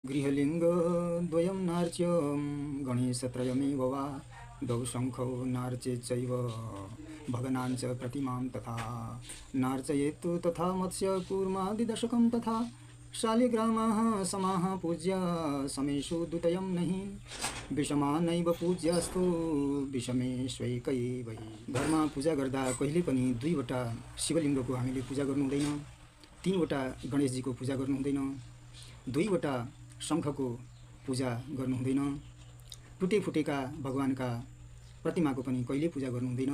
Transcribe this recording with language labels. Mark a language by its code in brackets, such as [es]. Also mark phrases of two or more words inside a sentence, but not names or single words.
[sa] गृहलिङ्ग द्वयं नार्च्यं गणेशत्रयमेव वा द्वौ शङ्खौ नार्चेच्चैव भगनाञ्च प्रतिमां तथा नार्चयेत् तथा मत्स्य कूर्मादिदशकं तथा शालिग्रामाः समाः पूज्य समेषु द्वितयं नहि विषमा नैव पूज्यास्तु विषमेष्वैकैव [ne] घरमा पूजा गर्दा कहिले पनि दुईवटा शिवलिङ्गको हामीले पूजा गर्नु हुँदैन, तीनवटा गणेशजीको पूजा गर्नु हुँदैन, दुईवटा शङ्खको पूजा गर्नु हुँदैन, टुटे फुटेका भगवानका प्रतिमाको पनि कहिले पूजा गर्नु हुँदैन।